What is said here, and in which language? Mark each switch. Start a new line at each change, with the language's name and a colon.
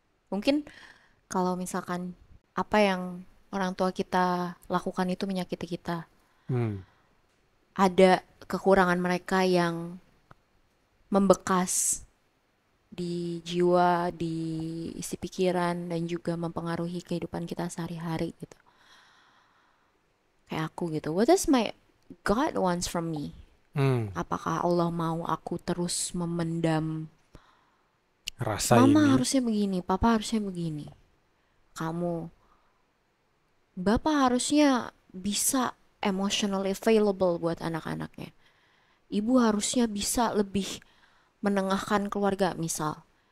Indonesian: mungkin kalau misalkan apa yang orang tua kita lakukan itu menyakiti kita, Hmm. ada kekurangan mereka yang membekas di jiwa, di isi pikiran, dan juga mempengaruhi kehidupan kita sehari-hari gitu. Kayak aku gitu.
English: What does my God wants from me? Hmm.
Indonesian: Apakah Allah mau aku terus memendam, Rasa Mama ini. harusnya begini, Papa harusnya begini. Kamu, Bapak harusnya bisa
English: emotionally available
Indonesian: buat anak-anaknya. Ibu harusnya bisa lebih menengahkan keluarga, misal.